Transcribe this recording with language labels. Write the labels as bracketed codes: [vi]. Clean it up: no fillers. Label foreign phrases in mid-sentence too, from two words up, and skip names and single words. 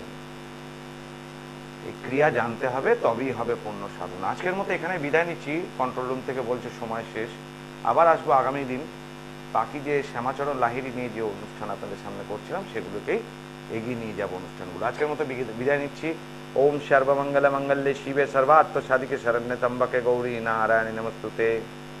[bn] এই ক্রিয়া জানতে হবে, তবেই হবে পূর্ণ সাধনা। আজকের মতো এখানে বিদায় নিচ্ছি। [en] control room [bn] থেকে বলছে সময় শেষ। আবার আসবো আগামী দিন। বাকি যে শ্যামাচরণ লাহিড়ী নিয়ে যে অনুষ্ঠান আপনাদের সামনে করছিলাম, সেগুলোকেই এগিয়ে নিয়ে যাবো অনুষ্ঠানগুলো। আজকের মতো বিদায় নিচ্ছি। [sa] ওম সর্বমঙ্গল মঙ্গলে শিবে সর্বার্থ সাধিকে শরণ্যে ত্র্যম্বকে গৌরী নারায়ণী নমস্তুতে।